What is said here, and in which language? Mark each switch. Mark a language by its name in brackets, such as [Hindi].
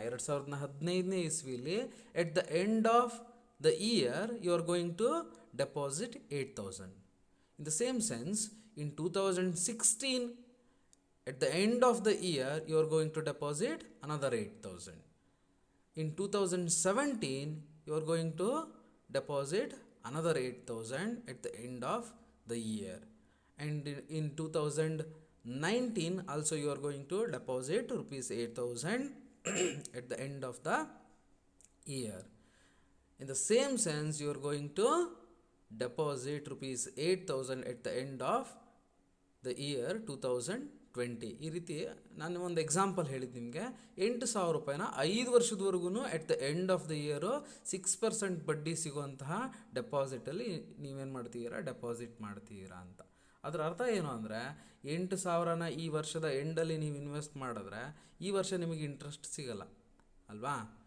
[Kannada] 2015ನೇ ಇಸ್ವಿಲಿ [English] At the end of the year you are going to deposit 8,000. In the same sense in 2016 at the end of the year you are going to deposit another 8,000. In 2017, you are going to deposit another 8,000 at the end of the year. And in 2019, also you are going to deposit rupees 8,000 at the end of the year. In the same sense, you are going to deposit rupees 8,000 at the end of the year 2020. [Kannada] ಈ ರೀತಿ ನಾನು ಒಂದು example ಹೇಳಿದ್ದು ನಿಮಗೆ. 8,000 ರೂಪಾಯಿನ 5 ವರ್ಷದವರೆಗೂ [English] at the end of the year [Kannada] 6% ಬಡ್ಡಿ ಸಿಗುವಂತಹ ಡೆಪಾಸಿಟಲ್ಲಿ ನೀವೇನು ಮಾಡ್ತೀರಾ, ಡೆಪಾಸಿಟ್ ಮಾಡ್ತೀರಾ ಅಂತ. ಅದರ ಅರ್ಥ ಏನು ಅಂದರೆ 8,000ನ ಈ ವರ್ಷದ ಎಂಡಲ್ಲಿ ನೀವು ಇನ್ವೆಸ್ಟ್ ಮಾಡಿದ್ರೆ ಈ ವರ್ಷ ನಿಮಗೆ ಇಂಟ್ರೆಸ್ಟ್ ಸಿಗಲ್ಲ ಅಲ್ವಾ.